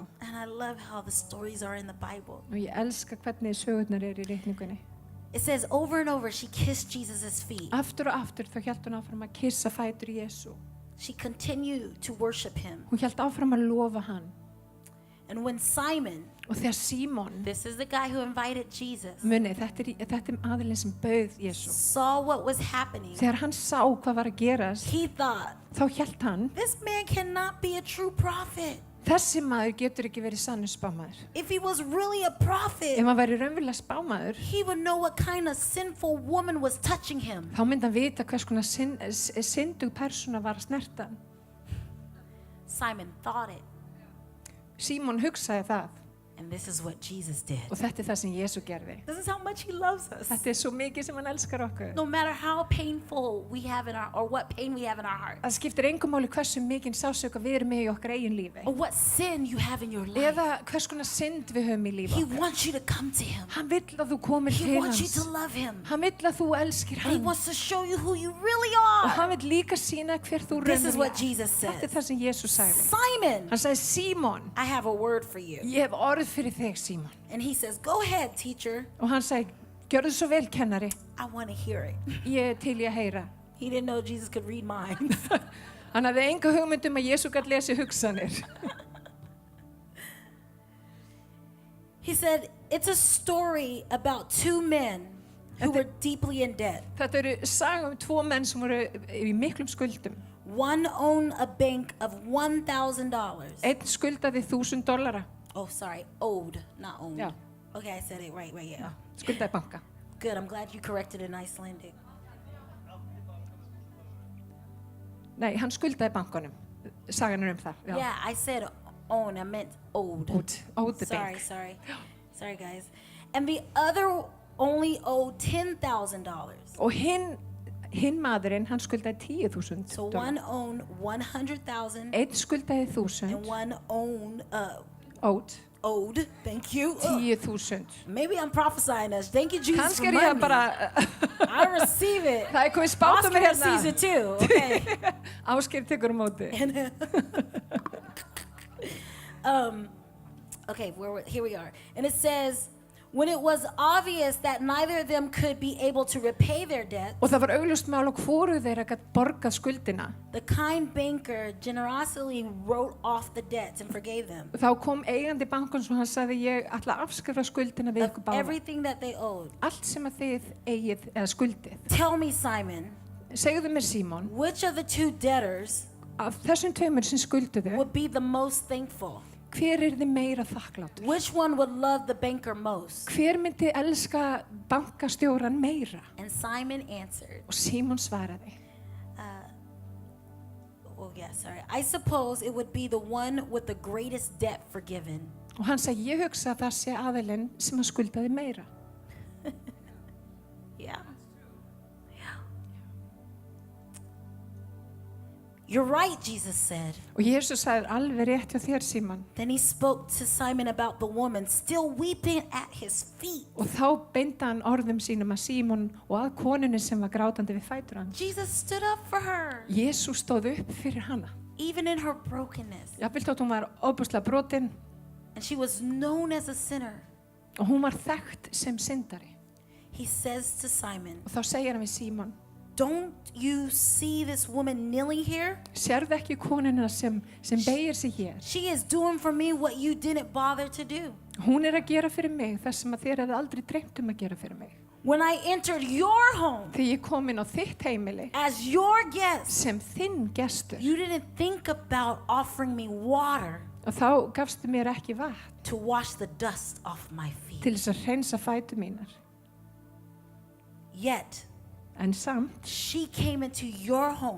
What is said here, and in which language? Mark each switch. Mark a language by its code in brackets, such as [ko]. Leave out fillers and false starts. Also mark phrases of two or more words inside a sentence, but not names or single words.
[en] And I love how the stories are in the Bible. [is] Og ég elska hvernig sögurnar í reikningunni. [en] It says over and over she kissed Jesus' feet. [is] Aftur og aftur þá hélt hún áfram að kissa fætur Jesú. [en] She continued to worship him. [is] Hún hélt áfram að lofa hann. [en] And when Simon, [is] og þegar Símon, [en] this is the guy who invited Jesus, [is] muni, þetta er aðilinn sem bauð Jesú. [en] saw what was happening, [is] þegar hann sá hvað var að gerast, [en] he thought, [is] þá hélt hann, [en] this man cannot be a true prophet. [is] þessi maður getur ekki verið sannur spámaður. [en] If he was really a prophet, [is] ef hann væri raunverulega spámaður, [en] he would know what kind of sinful woman was touching him. [is] þá myndi hann vita hvers konar syndug persóna var að snerta hann. [en] Simon thought it. [is] Símon hugsaði það [en] And this is what Jesus did. [is] og þetta það sem Jesú gerði. [en] This is how much he loves us. [is] Þetta svo mikið sem hann elskar okkur. [en] No matter how painful we have in our, or what pain we have in our heart, [is] Það skiptir engum máli hversu mikinn sásauka við erum með í okkar eigin lífi. [en] or what sin you have in your life. [is] Eða hvers konar synd við höfum í lífi [en] He [is] okkar. [en] wants you to come to him. [is] Hann vill að þú komir [en] He [is] til [en] wants you [is] hans. [en] to love him. [is] Hann vill að þú elskir [en] And he [is] hann. [en] wants to show you who you really [is] Og [en] are. [is] hann vill líka sína hver þú [en] This is what [is] raunverulega [en] Jesus [is] Þetta [en] says. [is] það sem Jesús sagði. [en] Simon, [is] Hann sagði, Símon, [en] I have a word for you. [is] ég hef orð fyrir þig, Símon. [en] And he says, go ahead, teacher. [is] Og hann sagði, gjörðu svo vel, kennari. [en] I want to hear it. [is] Ég er til í að heyra. [en] He didn't know Jesus could read minds. [is] Hann hafði enga hugmynd að Jesú gat lesi hugsanir. [en] He said, it's a story about two men who were deeply in debt. [is] Þetta eru saga tvo menn sem voru í miklum skuldum. [en] One owned a bank of $1,000. [is] Einn skuldaði $1,000. [en] Oh, sorry, owed, not owned. Yeah. Okay, I said it right, yeah. [is] Skuldaði banka. [en] Good, I'm glad you corrected in Icelandic. [is] Nei, hann skuldaði bankanum. Sagan er það. Já. [en] Yeah, I said own, I meant owed. Owed the bank. Sorry guys. And the other only owed $10,000. [is] Og hinn maðurinn, hann skuldaði $10,000. [en] So one owned 100,000 [is] Einn skuldaði [en] and [is] 1,000. [en] one owned owed, thank you. [is] 10,000. [en] Maybe I'm prophesying us. Thank you, Jesus, [is] Kannski [en] for [is] er ég [en] money. [is] bara, [en] I receive it. [is] það er komið spátt [en] Oscar [is] mér hérna. [en] receives it too. Okay. [is] Ásgeir tekur móti. [en] Okay, here we are. And it says, when it was obvious that neither of them could be able to repay their debt, [is] Og það var augljóst mál og hvoru þeirra gat borgað skuldina. [en] the kind banker generously wrote off the debts and forgave them [is] Þá kom eigandi bankans og hann sagði, ég ætla að afskrifa skuldina við [en] of [is] ykkur báða. [en] everything that they owed. [is] Allt sem að þið eigið eða skuldið. [en] Tell me, Simon, [is] Segðu mér, Símon, [en] which of the two debtors [is] af þessum tveimur sem skulduðu, [en] would be the most thankful? [is] hver er þið meira þakklátur? [en] Which one would love the banker most? [is] Hver myndi elska bankastjóran meira? [en] And Simon answered, [is] Og Símon svaraði, [en] I suppose it would be the one with the greatest debt forgiven. [is] og hann sagði, ég hugsa að það sé aðilinn sem að skuldaði meira. [en] Yeah. You're right, Jesus said. [is] Og Jesús sagði, alveg rétt hjá þér, Símon. [en] Then he spoke to Simon about the woman still weeping at his feet. [is] Og þá beindi hann orðum sínum að Símon og að konunni sem var grátandi við fætur hans. [en] Jesus stood up for her, [is] Jesús stóð upp fyrir hana. [en] even in her brokenness. [is] Jafnvel þótt hún var ofboðslega brotin [en] And she was known as a sinner. [is] og hún var þekkt sem syndari. [en] He says to Simon, [is] Og þá segir hann við Símon, [en] don't you see this woman kneeling here? [is] sérðu ekki konuna sem beygir sig hér? [en] She is doing for me what you didn't bother to do. [is] Hún er að gera fyrir mig það sem að þér hefði aldrei dreymt að gera fyrir mig. [en] When I entered your home [is] Þegar ég kom inn á þitt heimili [en] as your guest, [is] sem þinn gestur [en] you didn't think about offering me water [is] og þá gafstu mér ekki vatn [en] to wash the dust off my feet. [is] til þess að hreinsa fætur mínar. [en] Yet, [is] En samt, [en] she came into your home